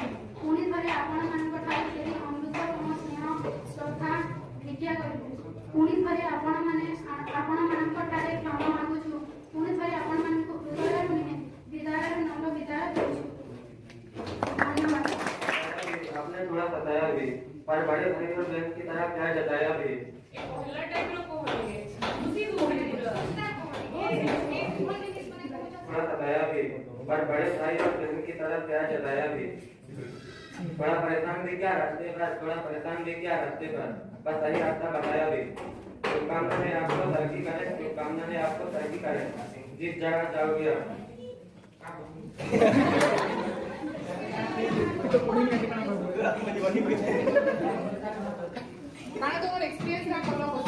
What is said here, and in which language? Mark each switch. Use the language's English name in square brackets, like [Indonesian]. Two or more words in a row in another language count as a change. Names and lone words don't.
[Odia] ପୁଣି ଥରେ ଆପଣମାନଙ୍କ ଠାରୁ ସେହି ଅମୃତତମ ସ୍ନେହ ଶ୍ରଦ୍ଧା ଭିକ୍ଷା କରିବୁ। ପୁଣି ଥରେ ଆପଣମାନଙ୍କ ଠାରେ କ୍ଷମା ମାଗୁଛୁ। ପୁଣି ଥରେ ଆପଣମାନଙ୍କୁ ହୃଦୟରୁ ନୁହେଁ ବିଦାୟର ନମ୍ର ବିଦାୟ ଦେଉଛୁ। ଧନ୍ୟବାଦ। [Hindi] आपने थोड़ा बताया भी पर बड़े भाई और बहन की तरह प्यार जताया भी। थोड़ा बताया भी पर बड़े भाई और बहन की तरह प्यार जताया भी। बड़ा परेशान भी क्या रास्ते पर, थोड़ा परेशान भी क्या रास्ते पर, बस सही रास्ता बताया भी। शुभकामना ने आपको तरक्की करे, शुभकामना ने आपको तरक्की करे, जिस जगह जाओगे आप। [Bangla] মানে তোমার এক্সপেরিয়েন্স না করলো